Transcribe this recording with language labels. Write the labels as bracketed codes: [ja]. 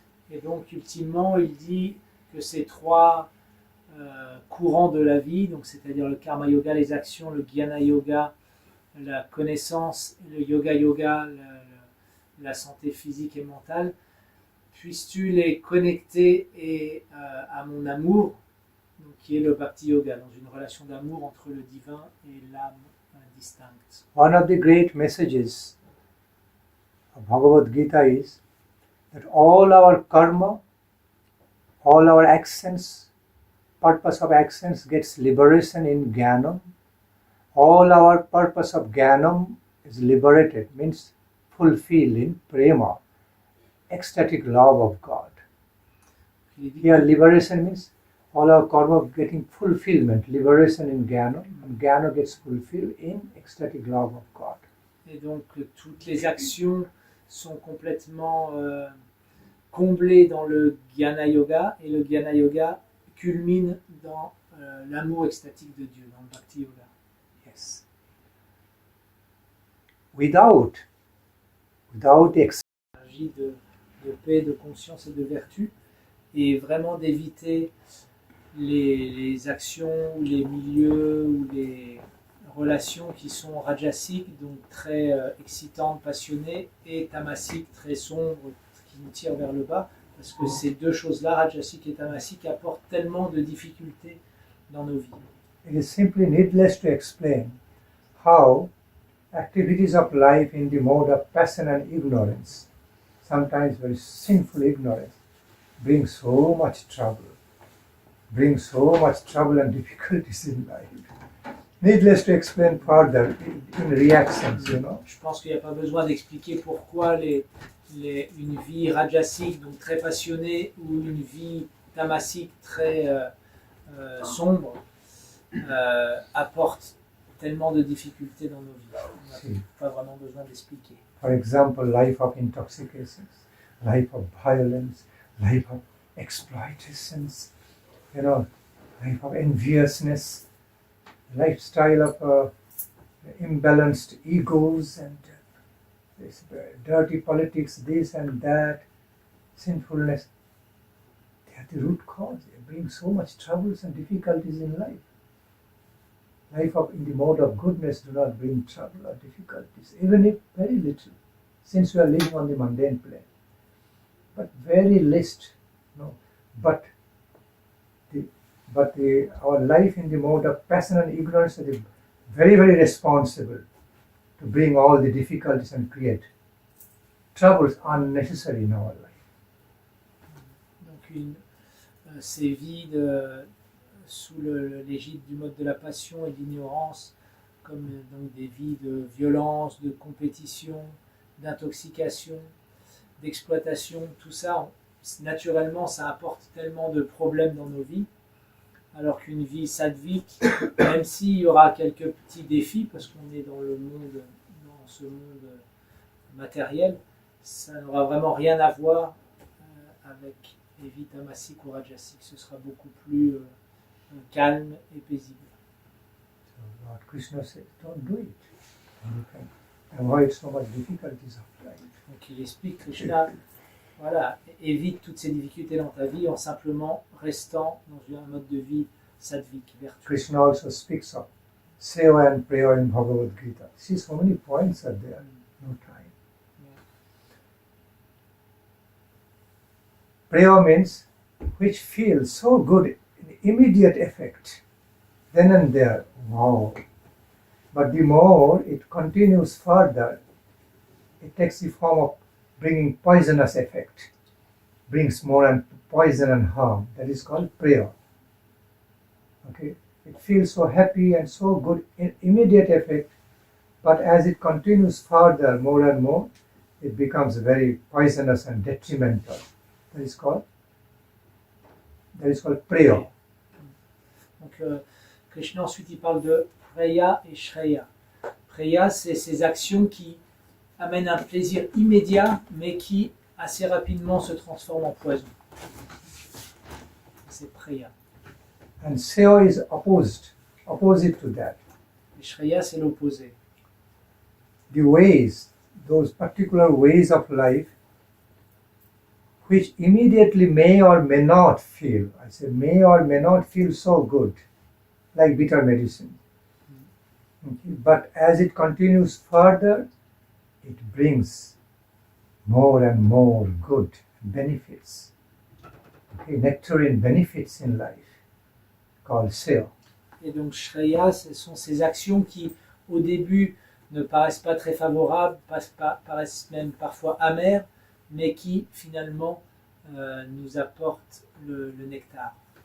[fr] Et donc, ultimement, il dit que ces trois courants de la vie, donc c'est-à-dire le karma yoga, les actions, le jnana yoga, la connaissance, le yoga yoga, la santé physique et mentale, puisses-tu les connecter à mon amour, donc qui est le Bhakti Yoga, dans une relation d'amour entre le divin et l'âme distincte. [en] One of the great messages of Bhagavad-gita is that all our karma, all our actions, purpose of actions gets liberation in Jnanam. All our purpose of Jnanam is liberated, means fulfilled in prema, ecstatic love of God. Here liberation means all our karma getting fulfillment, liberation in Jnana, and Jnana gets fulfilled in ecstatic love of God. [fr] Et donc toutes les actions sont complètement comblées dans le Jnana Yoga, et le Jnana Yoga culmine dans l'amour extatique de Dieu, dans le Bhakti Yoga. [en] Yes. Without the [fr] Énergie de paix, de conscience et de vertu, et vraiment d'éviter les actions, ou les milieux, ou les relations qui sont rajasiques, donc très excitantes, passionnées, et tamasiques, très sombres, qui nous tirent vers le bas, parce que ces deux choses-là, rajasiques et tamasiques, apportent tellement de difficultés dans nos vies. [en] It is simply needless to explain how activities of life in the mode of passion and ignorance, sometimes very sinful ignorance, bring so much trouble and difficulties in life. Needless to explain further in reactions, you know. [fr] Je pense qu'il n'y a pas besoin d'expliquer pourquoi une vie rajasique, donc très passionnée, ou une vie tamasique très sombre, apporte tellement de difficultés dans nos vies. On n'a pas vraiment besoin d'expliquer. [en] For example, life of intoxications, life of violence, life of exploitations, you know, life of enviousness, lifestyle of imbalanced egos and this dirty politics, this and that, sinfulness. They are the root cause. They bring so much troubles and difficulties in life. Life in the mode of goodness do not bring trouble or difficulties, even if very little, since we are living on the mundane plane. But very least, no. But our life in the mode of passion and ignorance is very, very responsible to bring all the difficulties and create troubles unnecessary in our life. [fr] Donc ces vies sous l'égide du mode de la passion et de l'ignorance, comme donc des vies de violence, de compétition, d'intoxication, d'exploitation, tout ça, naturellement, ça apporte tellement de problèmes dans nos vies, alors qu'une vie sattvique, même s'il y aura quelques petits défis, parce qu'on est dans ce monde matériel, ça n'aura vraiment rien à voir avec les vies tamasiques ou rajasiques. Ce sera beaucoup plus calme et paisible. [en] So Lord Krishna says, don't do it. And you can avoid so much difficulties of life. [fr] Donc il explique, Krishna, voilà, évite toutes ces difficultés dans ta vie en simplement restant dans un mode de vie sattvique, vertueux. [en] Krishna also speaks of seva and prayer in Bhagavad-gita. See, so many points are there, no time. Prayer means which feels so good, immediate effect, then and there, wow. But the more it continues further, it takes the form of bringing poisonous effect, brings more and poison and harm. That is called prayer. Okay, it feels so happy and so good, immediate effect, but as it continues further, more and more, it becomes very poisonous and detrimental. That is called prayer. [fr] Donc Krishna ensuite il parle de Preya et Shreya. Preya, c'est ces actions qui amène un plaisir immédiat, mais qui assez rapidement se transforme en poison. C'est Preya. [en] And Seo is opposite to that. [fr] Et Shreya, c'est l'opposé. [en] The ways, those particular ways of life, which immediately may or may not feel, I say may or may not feel so good, like bitter medicine. Okay. But as it continues further, it brings more and more good benefits. Okay, nectarine benefits in life, called Seo. [fr] Et donc Shreya, ce sont ces actions qui, au début, ne paraissent pas très favorables, paraissent même parfois amères, mais qui, finalement, nous apportent le nectar.